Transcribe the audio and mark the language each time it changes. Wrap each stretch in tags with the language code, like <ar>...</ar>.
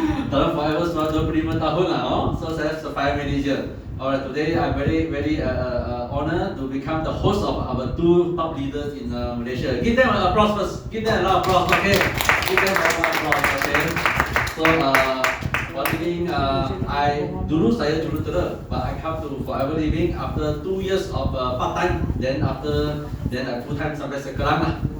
<ms>Dalam forever sudah 25 tahun lah.</ms> <en>So</en> <ms>saya</ms> <en>fire manager. Alright, today I'm very honored to become the host of our two top leaders in Malaysia. Give them an applause first. Give them a lot of applause, okay? Give them a lot of applause, okay? So for living,</en> <ms>dulu saya jurutera,</ms> <en>but I come to Forever Living after 2 years of part time. Then full time</en> <ms>sampai sekarang lah.</ms>